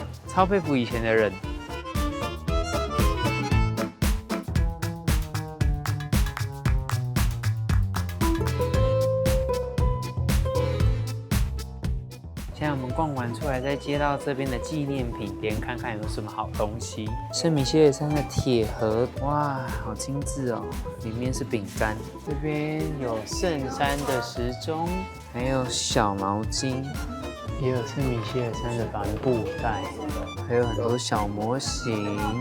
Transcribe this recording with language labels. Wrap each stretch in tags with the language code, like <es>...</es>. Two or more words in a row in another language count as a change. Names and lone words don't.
<zh>超佩服以前的人。现在我们逛完出來，再接到這邊的紀念品店，看看有什麼好東西。聖米歇爾山的鐵盒，哇，好精緻哦！裡面是餅乾。這邊有聖山的時鐘，還有小毛巾，也有聖米歇爾山的帆布袋，還有很多小模型。</zh>